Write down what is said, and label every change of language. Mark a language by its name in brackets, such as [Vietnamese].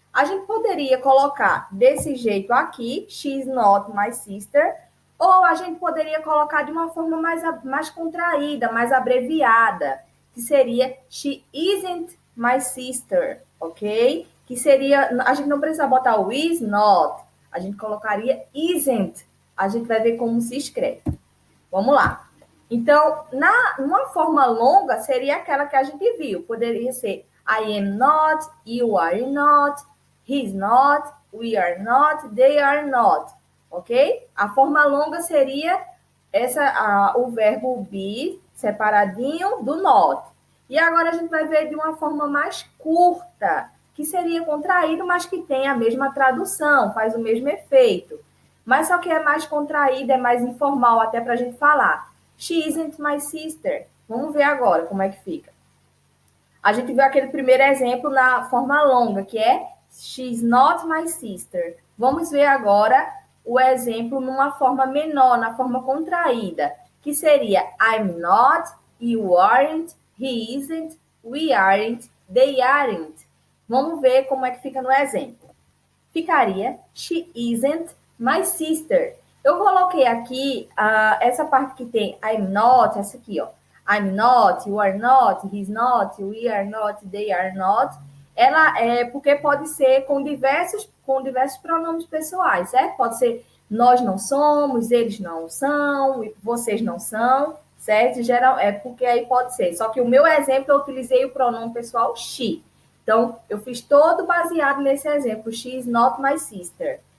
[Portuguese] A gente poderia colocar desse jeito aqui, [English] she's not my sister, [Portuguese] ou a gente poderia colocar de uma forma mais contraída, mais abreviada, que seria [English] she isn't my sister, [Portuguese] ok? Que seria, a gente não precisa botar o is not, a gente colocaria isn't. A gente vai ver como se escreve. Vamos lá. Então, numa forma longa, seria aquela que a gente viu. Poderia ser [English] I am not, you are not, he's not, we are not, they are not. [Portuguese] Ok? A forma longa seria o verbo be separadinho do not. E agora a gente vai ver de uma forma mais curta, que seria contraído, mas que tem a mesma tradução, faz o mesmo efeito. Mas só que é mais contraído, é mais informal até para a gente falar. [English] She isn't my sister. [Portuguese] Vamos ver agora como é que fica. A gente viu aquele primeiro exemplo na forma longa, que é [English] she's not my sister. [Portuguese] Vamos ver agora o exemplo numa forma menor, na forma contraída, que seria [English] I'm not, you aren't, he isn't, we aren't, they aren't. [Portuguese] Vamos ver como é que fica no exemplo. Ficaria [English] she isn't my sister. [Portuguese] Eu coloquei aqui essa parte que tem I'm not, essa aqui, ó. [English] I'm not, you are not, he's not, we are not, they are not. [Portuguese] Ela é porque pode ser com diversos pronomes pessoais, certo? Pode ser nós não somos, eles não são, vocês não são, certo? Geral, é porque aí pode ser. Só que o meu exemplo eu utilizei o pronome pessoal she. Então, eu fiz todo baseado nesse exemplo, [English] she is not my sister.